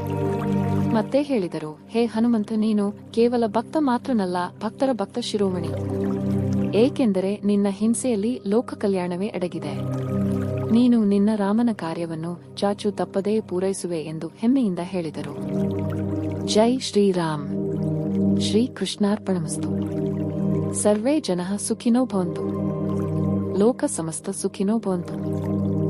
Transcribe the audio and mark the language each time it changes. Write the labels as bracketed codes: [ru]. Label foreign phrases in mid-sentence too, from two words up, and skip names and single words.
[kn] ಮತ್ತೆ ಹೇಳಿದರು, ಹೇ ಹನುಮಂತ, ನೀನು ಕೇವಲ ಭಕ್ತ ಮಾತ್ರನಲ್ಲ, ಭಕ್ತರ ಭಕ್ತ ಶಿರೋಮಣಿ. ಏಕೆಂದರೆ ನಿನ್ನ ಹಿಂಸೆಯಲ್ಲಿ ಲೋಕ ಕಲ್ಯಾಣವೇ ಅಡಗಿದೆ. ನೀನು ನಿನ್ನ ರಾಮನ ಕಾರ್ಯವನ್ನು ಚಾಚು ತಪ್ಪದೇ ಪೂರೈಸುವೆ ಎಂದು ಹೆಮ್ಮೆಯಿಂದ ಹೇಳಿದರು. [hi] ಜೈ ಶ್ರೀರಾಮ್. [sa] ಶ್ರೀ ಕೃಷ್ಣಾರ್ಪಣಮಸ್ತು. ಸರ್ವೇ ಜನಃ ಸುಖಿನೋ ಭವಂತು. ಲೋಕ ಸಮಸ್ತ ಸುಖಿನೋ ಭವಂತು.